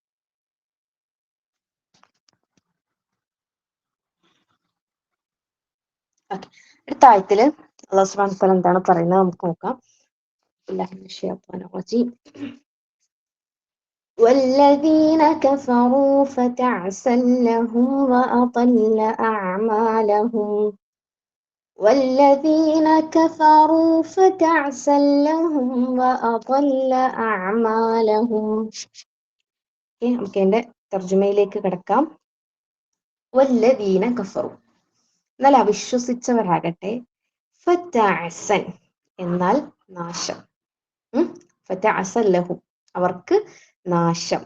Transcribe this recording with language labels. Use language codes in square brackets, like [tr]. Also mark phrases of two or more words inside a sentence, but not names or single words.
[ml] അടുത്ത ആയത്തില് [ar] الله سبحانه وتعالى [ml] എന്താണ് പറയുന്നത് നമുക്ക് നോക്കാം. [ar] والذين كفروا فتعسا لهم وأضل أعمالهم والذين كفروا فتعسا لهم وأضل أعمالهم. [ml] നമുക്ക് എന്റെ തർജ്ജമയിലേക്ക് കിടക്കാം. [ar] والذين كفروا, [ml] എന്നാൽ അവിശ്വസിച്ചവരാകട്ടെ, ഫതഅസൻ എന്നാൽ നാശം, [ar] فتعسا لهم [ml] അവർക്ക് നാശം.